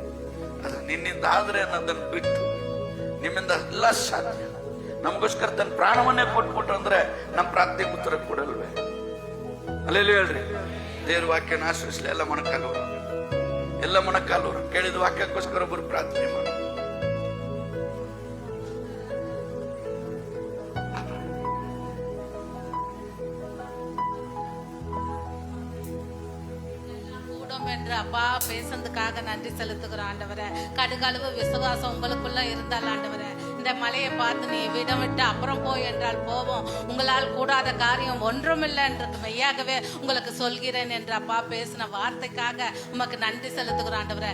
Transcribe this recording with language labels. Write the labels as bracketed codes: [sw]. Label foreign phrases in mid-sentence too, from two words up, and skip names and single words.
[kn] ಆದ್ರೆ ನಿನ್ನಿಂದ ಆದ್ರೆ ಅನ್ನೋದನ್ನು ಬಿಟ್ಟು ನಿಮ್ಮಿಂದ ಎಲ್ಲ ಸಾಧ್ಯ. ನಮಗೋಸ್ಕರ ತನ್ನ ಪ್ರಾಣವನ್ನೇ ಕೊಟ್ಬಿಟ್ರು ಅಂದ್ರೆ ನಮ್ಮ ಪ್ರಾರ್ಥನೆಗೆ ಉತ್ತರ ಕೊಡಲ್ವೇ? ಅಲ್ಲೇಲೂ ಹೇಳ್ರಿ. ದೇವ್ರ ವಾಕ್ಯನ ಆಶ್ರಯಿಸಲಿ. ಎಲ್ಲ ಮೊಣಕಾಲವರು ಕೇಳಿದ ವಾಕ್ಯಕ್ಕೋಸ್ಕರ ಒಬ್ಬರು ಪ್ರಾರ್ಥನೆ ಮಾಡಿ. [ta] அப்பா பேசுறதுக்காக நன்றி செலுத்துகிறோம் ஆண்டவரே. கடுகளவு விசுவாசம் உங்களுக்குள்ள இருந்தால் ஆண்டவரே, இந்த இந்த மலையை பார்த்து நீ விடமிட்டு அப்புறம் போய் என்றால் போவோம், உங்களால் கூடாத காரியம் ஒன்றுமில்லை என்று மெய்யாகவே உங்களுக்கு சொல்கிறேன் என்று அப்பா பேசின வார்த்தைக்காக உமக்கு நன்றி செலுத்துகிறோம் ஆண்டவரே.